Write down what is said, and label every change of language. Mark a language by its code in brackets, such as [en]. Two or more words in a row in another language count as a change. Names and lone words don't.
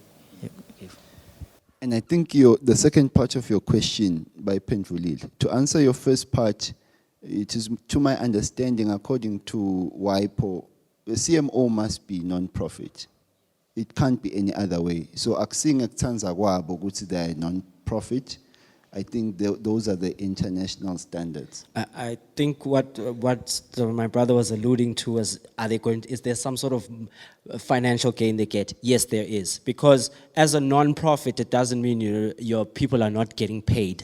[en] And I think the second part of your question by Pendvulile, to answer your first part, it is to my understanding, according to WIPO, the CMO must be non-profit. It can't be any other way. So [ss] akusinga kutsanza kwabo ukuthi [en] they are non-profit. I think those are the international standards. I think what my brother was alluding to is, is there some sort of financial gain they get? Yes, there is. Because as a non-profit, it doesn't mean your people are not getting paid.